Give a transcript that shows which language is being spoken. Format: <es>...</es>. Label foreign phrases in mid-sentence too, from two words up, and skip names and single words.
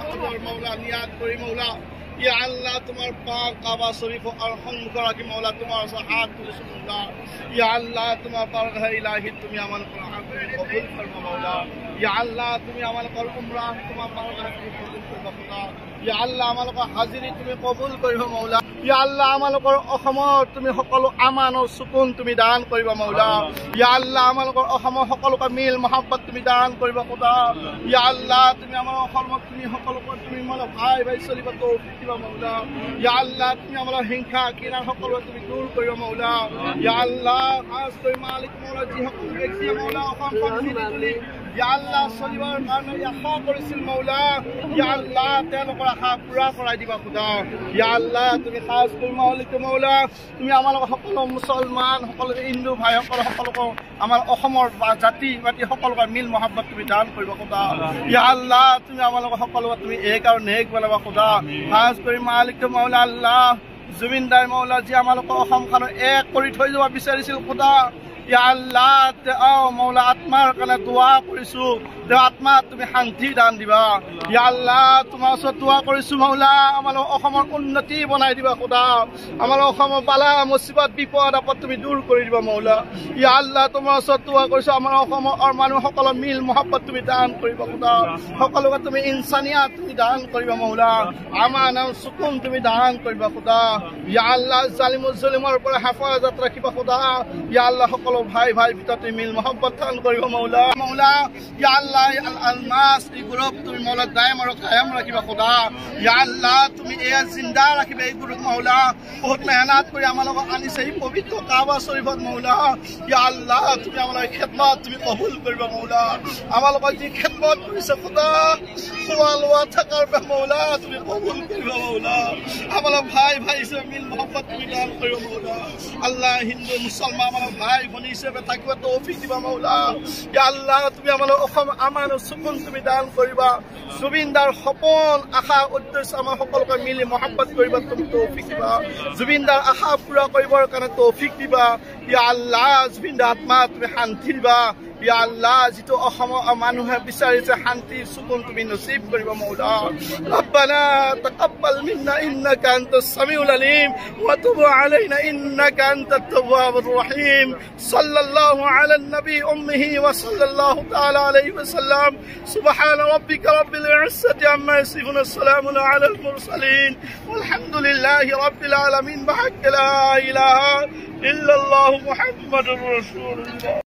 <bn>ঘর মাওলা নিয়াত করি মাওলা ইয়া আল্লাহ তোমার পাক কাবা শরীফ আর সম্মুখ রাখি মাওলা তোমার হাত তুলেছি মাওলা ইয়া আল্লাহ তোমার বারগাহ ইলাহি তুমি আমাল কবুল ফরমা মাওলা ইয়া আল্লাহ তুমি আমাল কর উমরা তোমার বারগাহ তুমি কবুল করবা খোদা ইয়া আল্লাহ</bn> <as>আমালকৰ হাজিৰি তুমি কবুল কৰিবা মাওলা ইয়া আল্লাহ আমালকৰ অসমৰ তুমি সকলো আমান আৰু সুকুন তুমি দান কৰিবা মাওলা ইয়া আল্লাহ আমালকৰ অসমৰ সকলোকে মিল মহব্বত তুমি দান কৰিবা খোদা ইয়া আল্লাহ তুমি আমাৰ অসমত তুমি সকলোকে তুমি মানে ভাই ভাই চলিব তৌফিক দিবা মাওলা ইয়া আল্লাহ তুমি আমাৰ হিংসা কিনা সকলো তুমি দূৰ কৰিবা মাওলা ইয়া আল্লাহ খাস কৰি মালিক মাওলা যি সকলো ব্যক্তি মাওলা অসমখন মিলি ইয়া আল্লাহ চলিবৰ কাৰণে আশা কৰিছিল মাওলা ইয়া আল্লাহ তেওঁলোকৰ আশা পুৰা কৰাই দিবা খোদা ইয়া আল্লাহ তুমি খাস কৰি মালিক মাওলা তুমি আমাৰ সকলো মুছলমান সকলো হিন্দু ভাইসকল সকলোকে আমাৰ অসমৰ জাতি বাতি সকলোকে মিল মহব্বত তুমি দান কৰিবা খোদা ইয়া আল্লাহ তুমি আমাৰ সকলো তুমি এক আৰু নেক বনাবা খোদা খাস কৰি মালিক মাওলা আল্লাহ জুবিনদাৰ মাওলা যি আমাৰ অসমখন এক কৰি থৈ যাব বিচাৰিছিল খোদা ইয়া আল্লাহ মাওলা আত্মাৰ কাৰণে দোৱা কৰিছো আত্মা তুমি শান্তি দান দিবা ইয়া আল্লাহ তোমাৰ ওচৰত দোৱা কৰিছো মাওলা আমাৰ অসমৰ উন্নতি বনাই দিবা খোদা আমাৰ অসমৰ বালা মুসিবত বিপদ আপদ তুমি দূৰ কৰি দিবা মাওলা ইয়া আল্লাহ তোমাৰ ওচৰত দোৱা কৰিছো আমাৰ অসমৰ মানুহসকল মিল মহব্বত তুমি দান কৰিবা খোদা সকলোকে তুমি ইনসানিয়াত তুমি দান কৰিবা মাওলা আমান আৰু সুকুন তুমি দান কৰিবা খোদা ইয়া আল্লাহ জালিমুল জুলুমৰ পৰা হেফাজত ৰাখিবা খোদা ইয়া আল্লাহ সকলো ভাই ভাই ভিতৰত মিল মহব্বত দান কৰিবা মাওলা মাওলা ইয়া আল্লাহ আল-নাস এই গ্ৰুপ তুমি মাওলা দায়ম আৰু কায়াম ৰাখিবা খোদা ইয়া আল্লাহ তুমি এয়া জিন্দা ৰাখিবা এই গ্ৰুপ মাওলা বহুত মেহনত কৰি আমাৰ লগত আনিছে এই পবিত্ৰ কাবা শৰীফত মাওলা ইয়া আল্লাহ তুমি আমাৰ খিদমত তুমি কবুল কৰিবা মাওলা আমাৰ লগত যি খিদমত কৰিছে খোদা খোৱা লোৱা থাকাৰ বাবে মাওলা তুমি কবুল কৰিবা মাওলা আমাৰ ভাই ভাই হিচাপে মিল মহব্বত তুমি দান কৰিবা মাওলা আল্লাহ হিন্দু মুছলমান আমাৰ ভাই ভনী হিচাপে থাকিব তৌফিক দিবা মাওলা ইয়া আল্লাহ তুমি আমাৰ অসম আমান সুকুন তুমি দান কৰিবা জুবিনদাৰ সপোন আশা উদ্দেশ্য আমাৰ সকলোকে মিলি মহব্বত কৰিবা তুমি তৌফিক দিবা জুবিনদাৰ আশা পুৰা কৰিবৰ কাৰণে তৌফিক দিবা ইয়া আল্লাহ জুবিনদাৰ আত্মা তুমি শান্তি দিবা ইয়া আল্লাহ যিটো অসমৰ মানুহে বিচাৰিছে শান্তি সুকুন তুমি নসিব কৰিবা মাওলা</as> <ar>ربنا تقبل منا إنك أنت السميع العليم وتب علينا إنك أنت التواب الرحيم صلى الله على النبي الأمي وصلى الله تعالى عليه وسلم سبحان ربك رب العزة عما يصفون السلام على المرسلين والحمد لله رب العالمين بحق لا إله إلا الله محمد رسول الله</ar>